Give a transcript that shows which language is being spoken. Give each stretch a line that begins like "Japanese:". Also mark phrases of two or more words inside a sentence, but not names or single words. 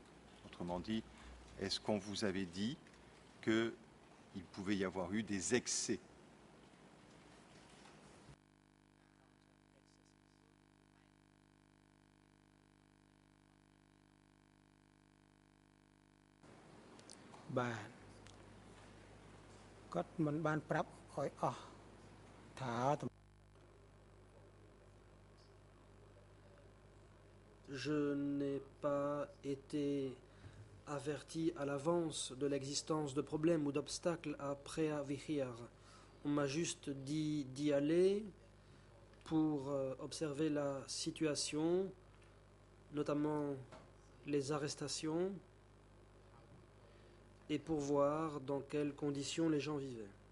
French: Autrement dit, est-ce qu'on vous avait dit qu'il pouvait y avoir eu des excès? Bah,
Khmer: គាត់មិនបានប្រាប់ឲ្យអស់ថា
French: Je n'ai pas été averti à l'avance de l'existence de problèmes ou d'obstacles à Preavihir. On m'a juste dit d'y aller pour observer la situation, notamment les arrestations, et pour voir dans quelles conditions les gens vivaient.